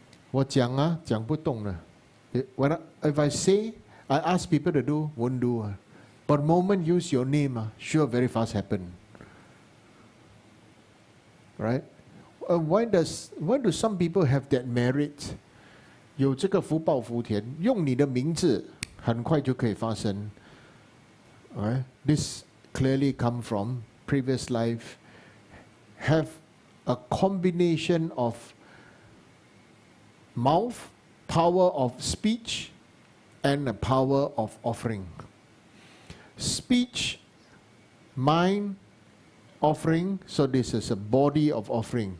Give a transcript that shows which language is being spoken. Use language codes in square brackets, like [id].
[zh] 我讲啊，讲不动了。 [en] If I say, I ask people to do, won't do. But moment use your name, sure very fast happen. Right? Why do some people have that merit? [zh] 有这个福报福田，用你的名字，很快就可以发生。 [en] Alright? This clearly come from previous life. Have a combination of mouth, power of speech, and the power of offering. Speech, mind, offering, so this is a body of offering.